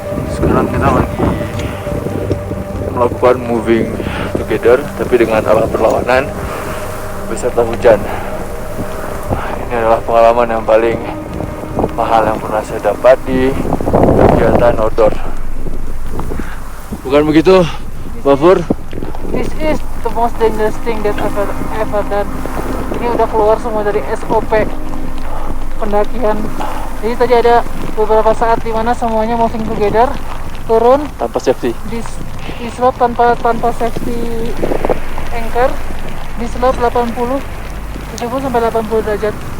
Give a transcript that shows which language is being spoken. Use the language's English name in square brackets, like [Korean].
[Indonesian] Sekarang kita lagi melakukan moving together tapi dengan arah berlawanan beserta hujan. Ini adalah pengalaman yang paling mahal yang pernah saya dapat di kegiatan outdoor. Bukan begitu, Bafur? [English] This is the most dangerous thing that I've ever done. [Indonesian] Ini udah keluar semua dari SOP pendakian. Jadi tadi ada beberapa saat di mana semuanya moving together, turun Tanpa safety. di slope tanpa safety anchor, di slope 70 sampai 80 derajat.